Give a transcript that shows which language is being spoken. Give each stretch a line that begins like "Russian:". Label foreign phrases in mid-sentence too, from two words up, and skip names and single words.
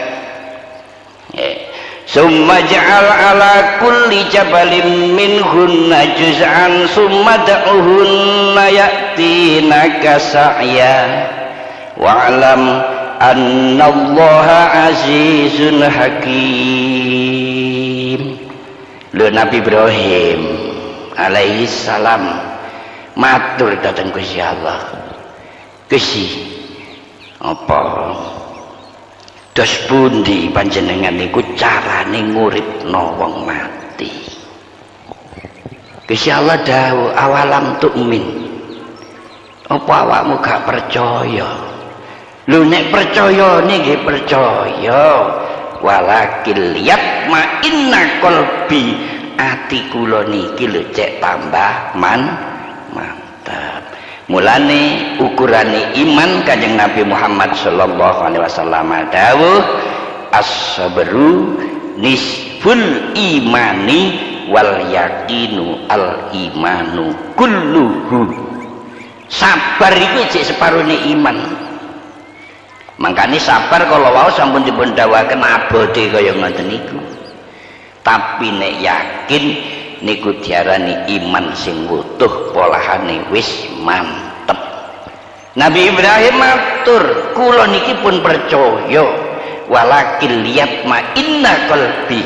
Arabic: ثم اجعل على كل جبل منهن جزءا ثم ادعهن يأتينك سعيا واعلم أن الله عزيز حكيم.
Javanese: Lho Nabi Ibrahim
Arabic: عليه السلام
Javanese: matur dhateng Gusti Allah. Gusti apa dos pundi panjenengan niku carane nguripno wong mati? Gusti Allah dawuh
Arabic: أولم تؤمن.
Javanese: Apa awakmu gak percaya? Lu nek percaya niki percaya
Arabic: ولكن ليطمئن قلبي
Javanese: ati kula niki lho cek tambah mantap. Mulane ukurane iman Kanjeng Nabi Muhammad
Arabic: صلى الله عليه وسلم
Javanese: dawuh
Arabic: الصبر نصف الإيمان واليقين الإيمان كله.
Javanese: Sabar iku cek separone iman. Makanya sabar kalau wau sampun dipun dawaken abote kaya ngoten niku. Tapi nek yakin niku diarani iman sing wutuh polahane wis mantep. Nabi Ibrahim matur, kula niki pun percaya
Arabic: ولكن ليطمئن قلبي.